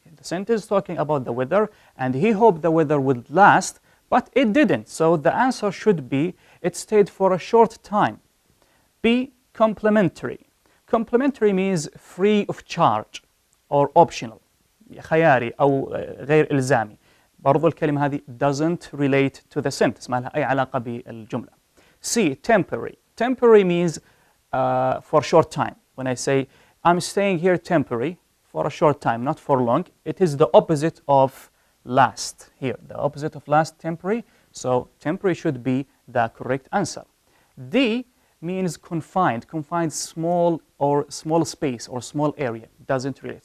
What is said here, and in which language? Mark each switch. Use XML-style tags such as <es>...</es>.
<en>The sentence is talking about the weather, and he hoped the weather would last, but it didn't. So the answer should be, it stayed for a short time. B. complementary. Complementary means free of charge or optional.</en> <ar>خياري أو غير إلزامي. برضو الكلمة هذه</ar> <en>doesn't relate to the sentence،</en> <ar>ما لها أي علاقة بالجملة.</ar> <en>C. temporary. Temporary means for short time. When I say I'm staying here temporary for a short time, not for long, it is the opposite of last here. The opposite of last, temporary. So temporary should be the correct answer. D means confined. Confined, small space or small area. Doesn't relate.</en>